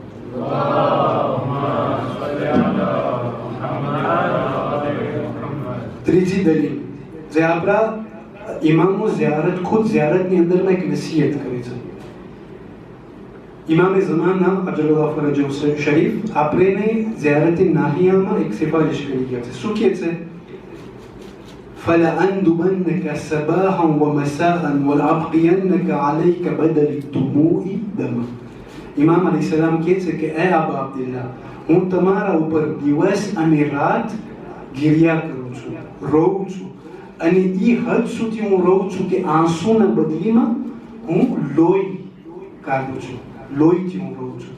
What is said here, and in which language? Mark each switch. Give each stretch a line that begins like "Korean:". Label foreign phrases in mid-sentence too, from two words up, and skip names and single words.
Gujarati: ત્રીજી દલીલ જે આપણા ઇમામો ખુદ ઝિયારતની અંદરમાં એક નસીહત કરે છે. ઇમામે ઝમાના
Arabic: عجل الله فرجه الشريف
Gujarati: આપણે ઝિયારત નાહિયામાં એક સિફારિશ કરી ગયા છે. શું કહે છે?
Arabic: فَلَأَنْدُبَنَّكَ صَبَاحًا وَمَسَاءً وَلَأَبْقِيَنَّكَ عَلَيْكَ بَدَلِ الدُّمُوعِ دَمًا.
Gujarati: ઇમામ અલૈહિસ્સલામ કહે છે કે એ આબા અબ્દુલ્લાહ, હું તમારા ઉપર દિવસ અને રાત ગિરિયા કરું છું, રોઉં છું, અને એ હદ સુધી હું રોઉં છું કે આંસુના બદલીમાં હું લોહી કાઢું છું, લોહીથી હું રોઉં છું.